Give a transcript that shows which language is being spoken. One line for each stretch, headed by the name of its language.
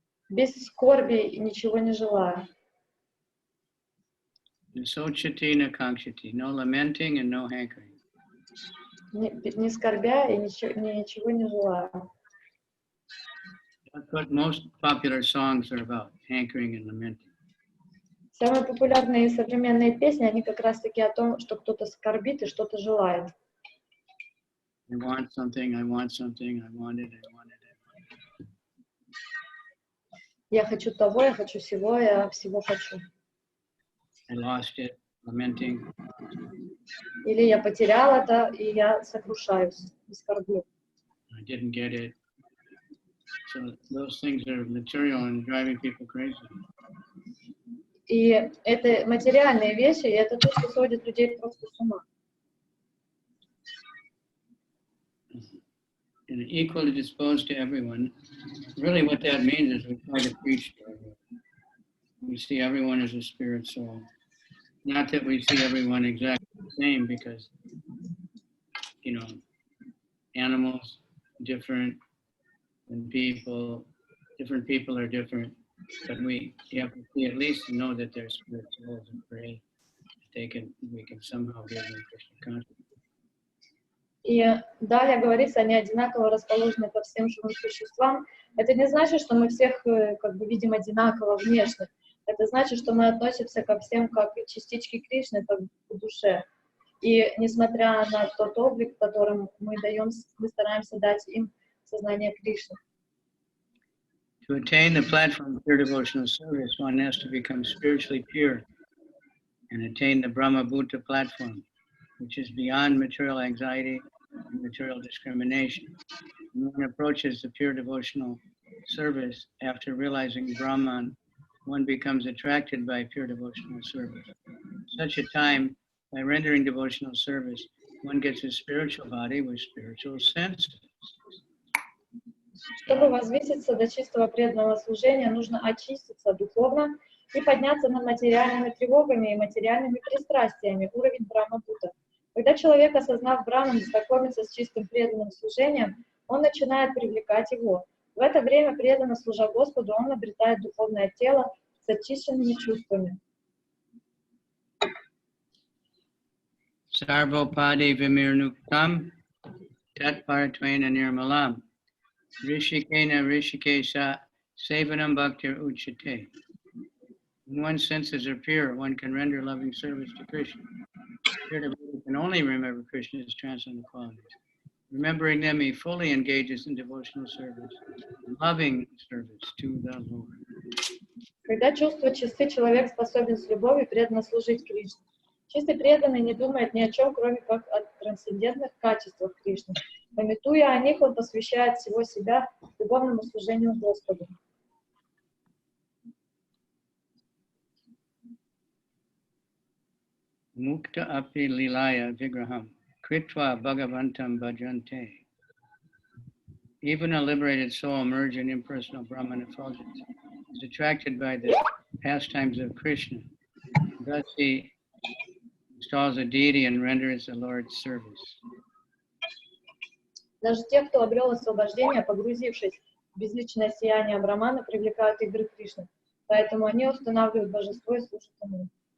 Russian: Без скорби ничего не желая.
Sanskrit: Sochatina kankshati,
English: no lamenting and no hankering.
Russian: Не скорбя и ничего не желая.
English: That's what most popular songs are about, hankering and lamenting.
Russian: Самые популярные современные песни, они как раз-таки о том, что кто-то скорбит и что-то желает.
English: I want something, I want something, I want it, I want it, I want it.
Russian: Я хочу того, я хочу всего, я всего хочу.
English: I lost it, lamenting.
Russian: Или я потерял это, и я сокрушаюсь, и скорблю.
English: I didn't get it. So those things are material and driving people crazy.
Russian: И это материальные вещи, и это то, что сводит людей просто с ума.
English: And equally disposed to everyone. Really what that means is we try to preach to everyone. We see everyone as a spirit soul. Not that we see everyone exactly the same, because, you know, animals different than people, different people are different, but you have to see, at least know that they're spirit souls and pray we can somehow give them Krishna consciousness.
Russian: И далее говорится, они одинаково расположены ко всем живым существам. Это не значит, что мы всех как бы видим одинаково внешне. Это значит, что мы относимся ко всем как частички Кришны, как к душе. И несмотря на тот облик, которым мы стараемся дать им сознание Кришны.
English: To attain the platform of pure devotional service, one has to become spiritually pure and attain the Brahma Bhuta platform, which is beyond material anxiety and material discrimination. When one approaches the pure devotional service after realizing Brahman, one becomes attracted by pure devotional service. At such a time, by rendering devotional service, one gets a spiritual body with spiritual senses.
Russian: Чтобы возвыситься до чистого преданного служения, нужно очиститься духовно и подняться над материальными тревогами и материальными пристрастиями, уровень Брахма-Бута. Когда человек, осознав Брахман, знакомится с чистым преданным служением, он начинает привлекать его. В это время, преданно служа Господу, он обретает духовное тело с очищенными чувствами.
Sanskrit: Sarvopadi vimirnuktam tatparatvaina nirmalam rishikena rishikesa sevanam bhaktir uchate.
English: When one's senses are pure, one can render loving service to Krishna. Pure devotee can only remember Krishna's transcendental qualities. Remembering them, he fully engages in devotional service, loving service to the Lord.
Russian: Когда чувства чисты, человек способен с любовью преданно служить Кришне. Чистый преданный не думает ни о чем, кроме как о трансцендентных качествах Кришны. Памятуя о них, он посвящает всего себя любовному служению Господу.
Sanskrit: Mukta api lilaya vigraham kritva bhagavantam bhajante.
English: Even a liberated soul merged in impersonal Brahman effulgence is attracted by the pastimes of Krishna. Thus he installs a deity and renders the Lord's service.
Russian: Даже те, кто обрел освобождение, погрузившись в безличное сияние Брахмана, привлекают игры Кришны. Поэтому они устанавливают божество и служат ему.